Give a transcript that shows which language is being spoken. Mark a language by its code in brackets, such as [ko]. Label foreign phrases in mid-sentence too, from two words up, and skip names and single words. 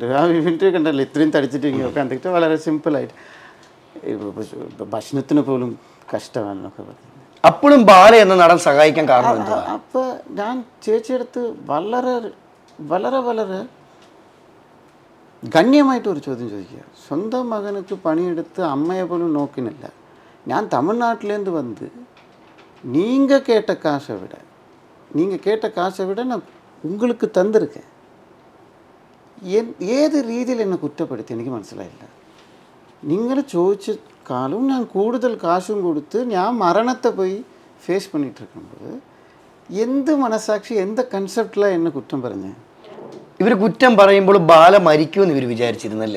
[ml] ആ വീട്ടിൽ കണ്ടല്ലോ ഇത്രയും തടിച്ചിട്ടിരിക്കുകയൊക്കെ കണ്ടിട്ട് വളരെ സിമ്പിളായിട്ട്, ഭക്ഷണത്തിന് പോലും കഷ്ടമാണെന്നൊക്കെ പറഞ്ഞു. അപ്പോഴും ബാല എന്ന നടൻ സഹായിക്കാൻ കാരണം എന്താ? അപ്പോൾ ഞാൻ ചേച്ചിയെടുത്ത് വളരെ വളരെ വളരെ ഗണ്യമായിട്ട് ഒരു ചോദ്യം ചോദിക്കുക. സ്വന്തം മകനുക്ക് പണിയെടുത്ത് അമ്മയെ പോലും നോക്കുന്നില്ല. [ta] ഞാൻ തമിഴ്നാട്ടിലേருந்து வந்து நீங்கள் கேட்ட காசை விட நான் உங்களுக்கு தந்திருக்கேன். [ml] ഏത് രീതിയിൽ എന്നെ കുറ്റപ്പെടുത്തി എനിക്ക് മനസ്സിലായില്ല. നിങ്ങൾ ചോദിച്ച കാലം ഞാൻ കൂടുതൽ കാശും കൊടുത്ത് ഞാൻ മരണത്തെ പോയി ഫേസ് பண்ணிட்டுருக்கும்போது എന്ത് മനസാക്ഷി, എന്ത് കൺസെപ്റ്റിലാണ് എന്നെ കുറ്റം പറഞ്ഞത്? ഇവർ കുറ്റം പറയുമ്പോൾ ബാല മരിക്കുമെന്ന് ഇവർ വിചാരിച്ചിരുന്നല്ലേ?